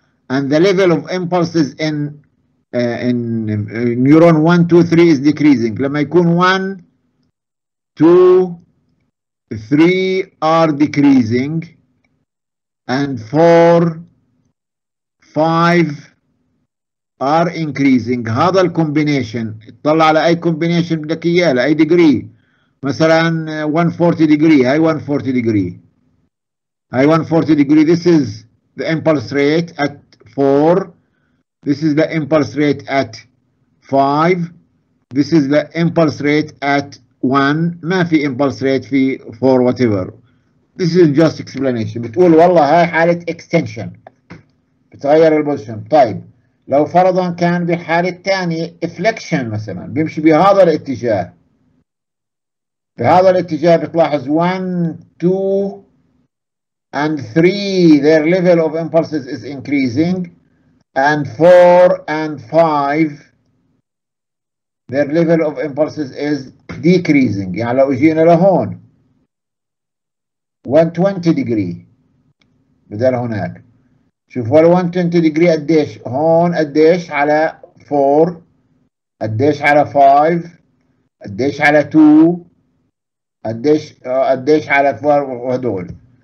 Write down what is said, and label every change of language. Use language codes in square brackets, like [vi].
[en] And the level of impulses in neuron 1, 2, 3 is decreasing. [ar] لما يكون [en] 1, 2, 3 are decreasing and 4, 5 are increasing. [ar] هذا الكومبينيشن اطلع على اي كومبينيشن بدك اياه لاي ديجري. مثلا 140 degree، هاي 140 degree، هاي 140 degree. [en] This is the impulse rate at 4. This is the impulse rate at 5. This is the impulse rate at 1. [ar] ما في [en] impulse rate في 4 whatever. This is just explanation. [ar] بتقول والله هاي حالة extension بتغير البوزيشن. طيب لو فرضا كان بالحالة الثانية flexion مثلا بيمشي بهذا الاتجاه، بهذا الاتجاه بتلاحظ [en] 1 2 and 3 their level of impulses is increasing and 4 and 5 their level of impulses is decreasing. [ar] يعني لو اجينا لهون 120 degree بدل هناك، شوف ولا 120 degree قديش هون، قديش على 4، قديش على 5، قديش على 2، قديش على 4 وهدول.